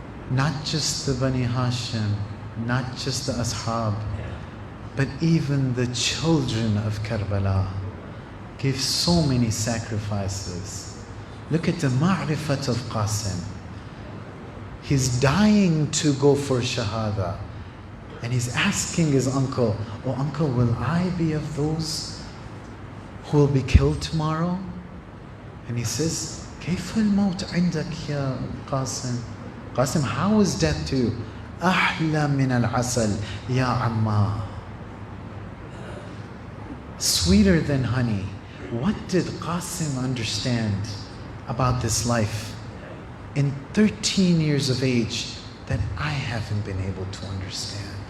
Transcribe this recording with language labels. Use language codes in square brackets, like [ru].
[en] Not just the Bani Hashim, not just the Ashab, but even the children of Karbala gave so many sacrifices. Look at the ma'rifat of Qasim. He's dying to go for Shahada. And he's asking his uncle, "Oh uncle, will I be of those who will be killed tomorrow?" And he says, [ar] كيف الموت عندك يا قاسم? [en] Qasim, how is death to you? [ar] أحلى من العسل يا عما. [en] Sweeter than honey. What did Qasim understand about this life in 13 years of age that I haven't been able to understand?